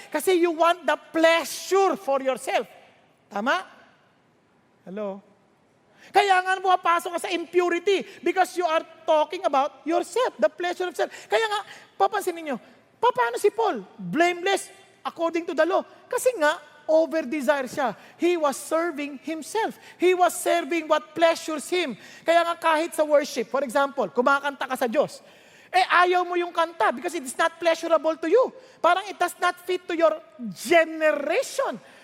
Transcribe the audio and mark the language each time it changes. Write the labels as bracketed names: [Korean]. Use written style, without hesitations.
[English] Kasi you want the pleasure for yourself. Tama? Hello? [Filipino] Kaya nga pumapasok ka sa [English] impurity because you are talking about yourself, the pleasure of self. [Filipino] Kaya nga, papansinin nyo, paano si Paul? [English] Blameless according to the law. [Filipino] Kasi nga, over-desire siya. [English] He was serving himself. He was serving what pleasures him. [Filipino] Kaya nga kahit sa worship, for example, kumakanta ka sa Diyos, ayaw mo yung kanta [English] because it is not pleasurable to you. Parang it does not fit to your generation.